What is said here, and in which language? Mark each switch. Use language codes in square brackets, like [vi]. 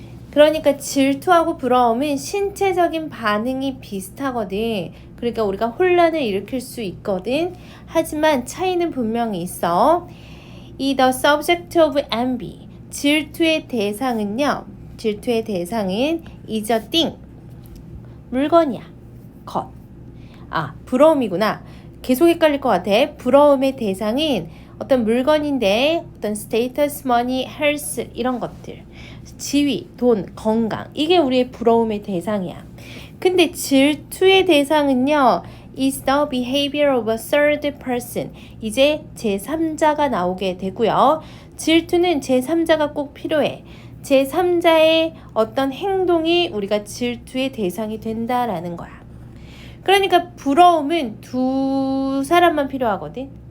[ko] 그러니까 질투하고 부러움은 신체적인 반응이 비슷하거든. 그러니까 우리가 혼란을 일으킬 수 있거든. 하지만 차이는 분명히 있어. 이 [en] the subject of envy, [ko] 질투의 대상은요, 질투의 대상은 [en] is a thing. [ko] 물건이야. 것. 아, 부러움이구나. 계속 헷갈릴 것 같아. 부러움의 대상은 어떤 물건인데 어떤 스테이터스, 머니, 헬스 이런 것들. 지위, 돈, 건강. 이게 우리의 부러움의 대상이야. 근데 질투의 대상은요. [en] is the behavior of a third person. [ko] 이제 제3자가 나오게 되고요. 질투는 제3자가 꼭 필요해. 제3자의 어떤 행동이 우리가 질투의 대상이 된다라는 거야. 그러니까 부러움은 두 사람만 필요하거든.